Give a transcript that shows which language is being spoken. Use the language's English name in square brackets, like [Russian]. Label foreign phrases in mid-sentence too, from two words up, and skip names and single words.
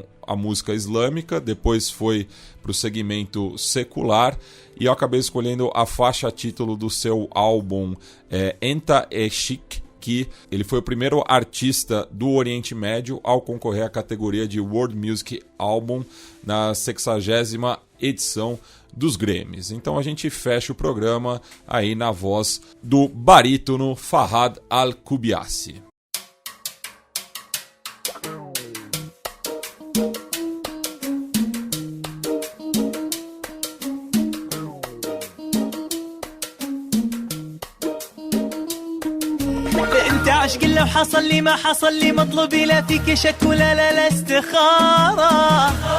[Portuguese] a música islâmica, depois foi para o segmento secular, e eu acabei escolhendo a faixa título do seu álbum Enta Eşik, que ele foi o primeiro artista do Oriente Médio ao concorrer à categoria de World Music Album na 60ª edição dos Grammys. Então a gente fecha o programa aí na voz do barítono Fahad Al-Kubiasi. [Arabic] انت عشق لو حصل لي ما حصل لي مطلوبي لا فيك شك ولا لا استخارة